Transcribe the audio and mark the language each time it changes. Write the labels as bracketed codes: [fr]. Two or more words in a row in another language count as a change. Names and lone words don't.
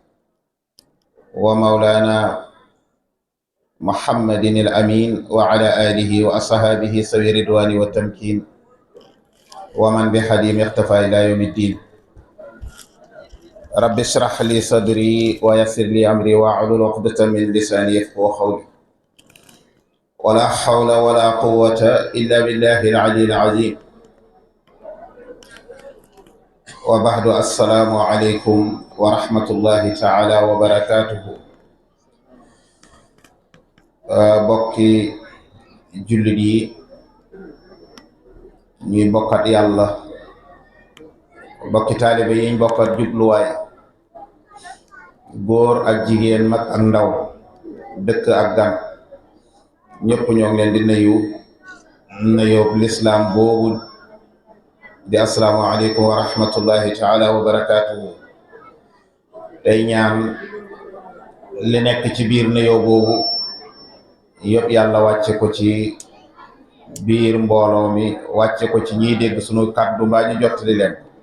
[ar] ومولانا محمد الأمين وعلى آله وأصحابه سوي الرضوان والتمكين ومن بحديم اختفى إلى يوم الدين رب اشرح لي صدري ويسر لي أمري واحلل عقدة من لساني يفقهوا قولي ولا حول ولا قوة إلا بالله العلي العظيم وبعد السلام عليكم ورحمة الله تعالى وبركاته [wo] bokki jullit yi ñuy bokkat yàlla bokki taalibe yi ñu bokkat jubluwaay góor ak jigéen mag ak ndaw dëkk ak gan ñëpp ñoo ngi leen di nuyu lislaam boobu di [ar] السلام عليكم ورحمة الله تعالى وبركاته [wo] tey ñaan li nekk ci biir nuyoo boobu yëpp yàlla wàcce ko ci biir mbooloo mi wàcce ko ci ñiy dégg sunu kàddu mbaa ñu jottali leen